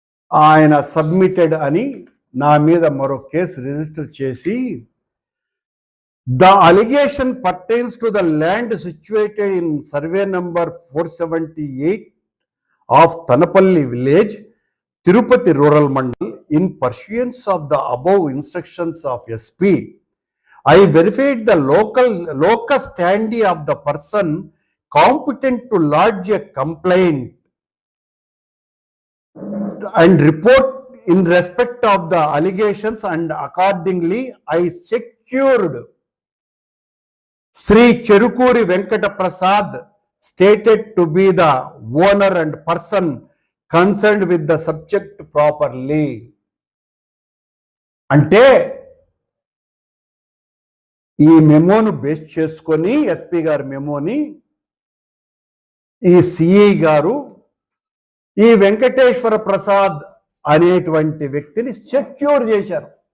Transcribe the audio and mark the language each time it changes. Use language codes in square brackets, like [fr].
[te] ఆయన సబ్మిటెడ్ అని నా మీద మరో కేసు రిజిస్టర్ చేసి [en] the allegation pertains to the land situated in survey number 478 of Tanapalli village, Tirupati rural mandal. In pursuance of the above instructions of SP, I verified the locus standi of the person competent to lodge a complaint and report in respect of the allegations, and accordingly I secured Sri Cherukuri Venkata Prasad, stated to be the owner and person concerned with the subject properly. [te] అంటే ఈ మెమోను base చేసుకొని SP గారి మెమోని ఈ CI గారు ఈ వెంకటేశ్వర ప్రసాద్ అనేటువంటి వ్యక్తిని secure చేశారు.